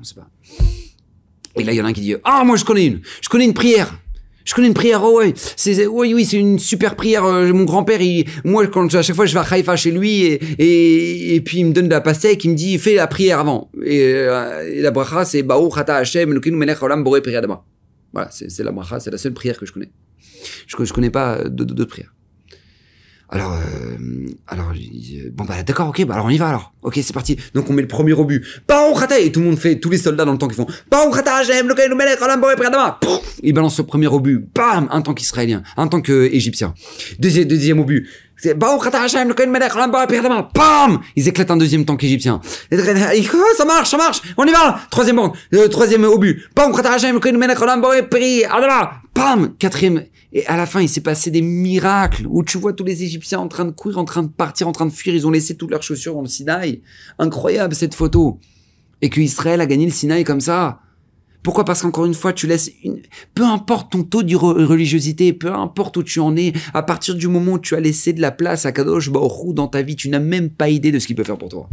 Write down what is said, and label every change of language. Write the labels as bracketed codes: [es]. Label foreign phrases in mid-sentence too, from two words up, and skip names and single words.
[fr] Et là, il y en a un qui dit, ah, moi, je connais une prière. Oh ouais, oui, c'est une super prière. Mon grand-père, moi, à chaque fois, je vais à Haïfa chez lui et puis il me donne de la pastèque, il me dit, fais la prière avant. [he] Et la bracha, c'est ברוך אתה השם אלוקינו מלך העולם בורא פרי האדמה. [fr] Voilà, c'est la bracha, c'est la seule prière que je connais. Je connais pas d'autres prières. Alors, bon bah d'accord, ok, bah alors on y va alors. Ok, c'est parti. Donc on met le premier obus. [he] ברוך אתה, [fr] et tout le monde fait, tous les soldats dans le tank qui font [he] ברוך אתה השם אלוקינו מלך העולם בורא פרי האדמה. [fr] Ils balancent le premier obus. Bam, un tank israélien, un tank égyptien. Deuxième obus. [he] C'est ברוך אתה השם אלוקינו מלך העולם בורא פרי האדמה. [fr] Bam, ils éclatent un deuxième tank égyptien. Ça marche, on y va. Troisième obus. [he] ברוך אתה השם אלוקינו מלך העולם בורא פרי האדמה. [fr] Bam, quatrième. Et à la fin, il s'est passé des miracles où tu vois tous les Égyptiens en train de courir, en train de partir, en train de fuir. Ils ont laissé toutes leurs chaussures dans le Sinaï. Incroyable cette photo. Et que Israël a gagné le Sinaï comme ça. Pourquoi? Parce qu'encore une fois, tu laisses peu importe ton taux de religiosité, peu importe où tu en es, à partir du moment où tu as laissé de la place à [he] קדוש ברוך הוא [fr] dans ta vie, tu n'as même pas idée de ce qu'il peut faire pour toi.